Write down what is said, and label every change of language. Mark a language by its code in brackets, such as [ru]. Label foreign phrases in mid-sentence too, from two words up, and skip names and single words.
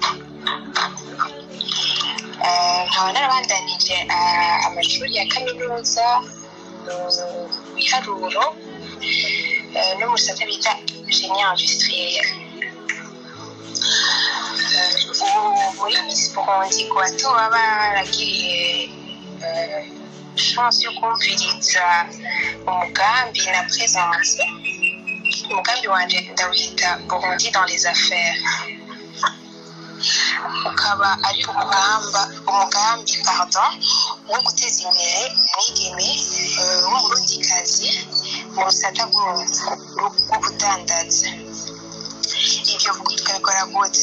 [rn] Nkaba narabandanije amashuri ya kaminuza mu biharuro no mu gisata bita [fr] génie industriel. [rn] Muri Miss Burundi ku bato baba baragiriye chance yo kumviriza umugambi na présence, umugambi wanje ndawita Burundi dans les affaires. Ukaba ari umugambi wo guteza imbere umwigeme w'umurundikazi mu rusata rwo kudandaza. Ibyo tukabikora gute?